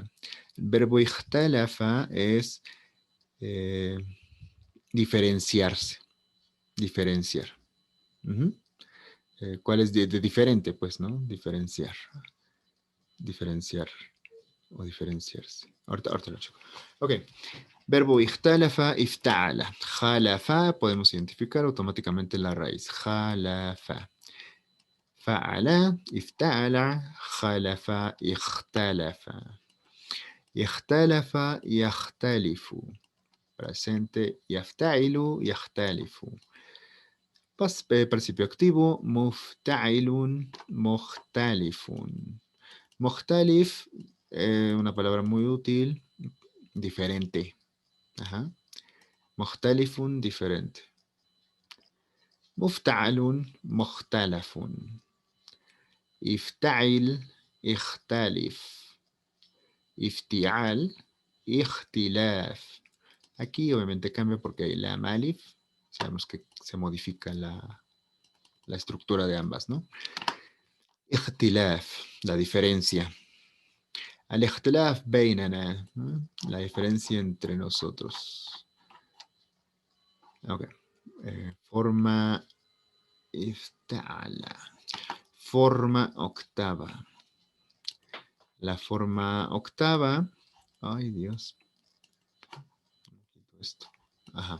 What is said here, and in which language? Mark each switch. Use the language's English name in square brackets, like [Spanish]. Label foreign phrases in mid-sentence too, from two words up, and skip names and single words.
[Spanish] El verbo ikhtalafa es diferenciarse, diferenciar. ¿Cuál es de diferente? Pues, ¿no? Diferenciar. Diferenciar o diferenciarse. Ahorita lo checo. Ok. Verbo [Arabic] اختلف، افتعل. [Spanish] Khalafa, podemos identificar automáticamente la raíz. Khalafa. [Arabic] فعل، افتعل، خلف، اختلف. اختلف، يختلف. Presente, يفتعل، يختلف. [Spanish] Participio activo, [Arabic] مفتعل، مختلف. [Spanish] Mukhtalif, una palabra muy útil, diferente. Ajá. Mukhtalifun, diferente. [Arabic] مفتعل، مختلف. افتعل، اختلف. افتعال، اختلاف. [Spanish] Aquí obviamente cambia porque hay la malif. Sabemos que se modifica la estructura de ambas, ¿no? Ikhtilaf, la diferencia. [Arabic] الاختلاف بيننا, [Spanish] ¿no? La diferencia entre nosotros. Ok. Forma ifta'ala. Forma octava. La forma octava. Ay, Dios. Esto. Ajá.